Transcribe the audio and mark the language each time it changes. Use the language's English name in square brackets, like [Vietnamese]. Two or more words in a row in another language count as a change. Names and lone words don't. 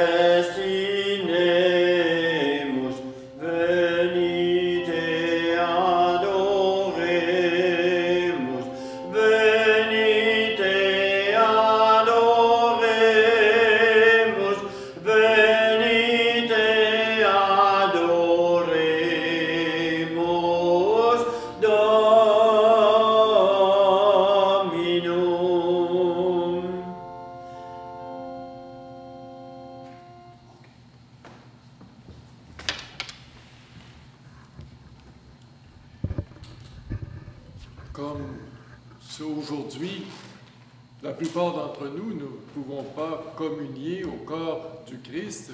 [Latin] festinemus, venite adoremus, venite adoremus, venite adoremus Dominum. [French] Comme c'est aujourd'hui, la plupart d'entre nous ne pouvons pas communier au corps du Christ.